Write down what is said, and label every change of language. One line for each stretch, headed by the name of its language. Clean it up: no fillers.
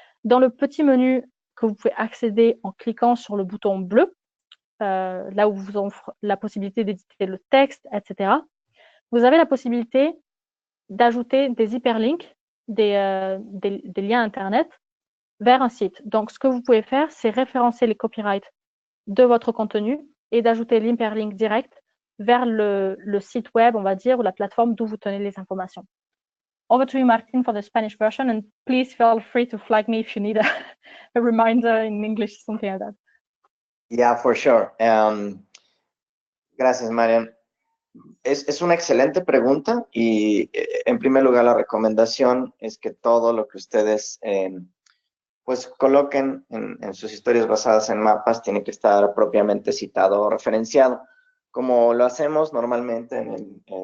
French: Dans le petit menu que vous pouvez accéder en cliquant sur le bouton bleu, là où vous offre la possibilité d'éditer le texte, etc., vous avez la possibilité d'ajouter des hyperlinks, des liens Internet vers un site. Donc, ce que vous pouvez faire, c'est référencer les copyrights de votre contenu et d'ajouter l'hyperlink direct vers le site web, on va dire, ou la plateforme d'où vous tenez les informations.
English: Over to you, Martin, for the Spanish version, and please feel free to flag me if you need a reminder in English, something like that. Yeah, for sure.
Spanish: Gracias,
English: Marian.
Spanish: Es una excelente pregunta y en primer lugar la recomendación es que todo lo que ustedes pues coloquen en sus historias basadas en mapas tiene que estar propiamente citado o referenciado, como lo hacemos normalmente en